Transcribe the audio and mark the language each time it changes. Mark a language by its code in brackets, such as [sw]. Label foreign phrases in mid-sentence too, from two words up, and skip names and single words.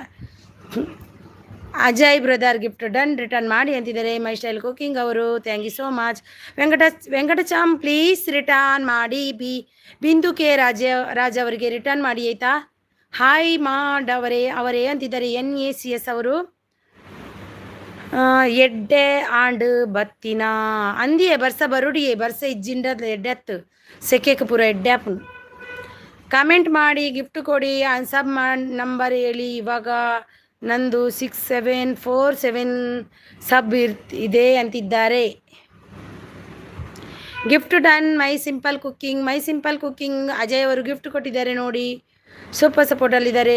[kn] ಅಜಯ್ ಬ್ರದರ್ [en] gift done, [kn] ರಿಟರ್ನ್ ಮಾಡಿ ಅಂತಿದ್ದಾರೆ. ಮೈ ಸ್ಟೈಲ್ ಕುಕಿಂಗ್ ಅವರು, [en] thank you so much. [kn] ವೆಂಕಟಚಾಮ್ [en] please return [kn] ಮಾಡಿ. ಬಿಂದು ಕೆ ರಾಜ್ ಅವರಿಗೆ ರಿಟರ್ನ್ ಮಾಡಿ ಆಯಿತಾ. ಹಾಯ್ ಅವರೇ ಅಂತಿದ್ದಾರೆ. [tcy] NACS ಅವರು ಎಡ್ಡೆ ಆಂಡ್ ಬತ್ತಿನ ಅಂದಿಯೇ ಬರ್ಸ ಬರುಡಿಯೇ ಬರ್ಸ ಇಜ್ಜಿಂಡದ ಎಡ್ಡೆತ್ತು ಸೆಕೆಕ್ ಪೂರ ಎಡ್ಡ್ಯಾಪು. [kn] ಕಮೆಂಟ್ ಮಾಡಿ, ಗಿಫ್ಟ್ ಕೊಡಿ, ಸಬ್ ನಂಬರ್ ಹೇಳಿ. ಇವಾಗ ನಂದು 6747 ಸಬ್ ಇದೆ ಅಂತಿದ್ದಾರೆ. [en] gift done. [kn] ಮೈ ಸಿಂಪಲ್ ಕುಕ್ಕಿಂಗ್ ಅಜಯ್ ಅವರು ಗಿಫ್ಟ್ ಕೊಟ್ಟಿದ್ದಾರೆ ನೋಡಿ, ಸೂಪರ್ ಸಪೋರ್ಟಲ್ಲಿದ್ದಾರೆ.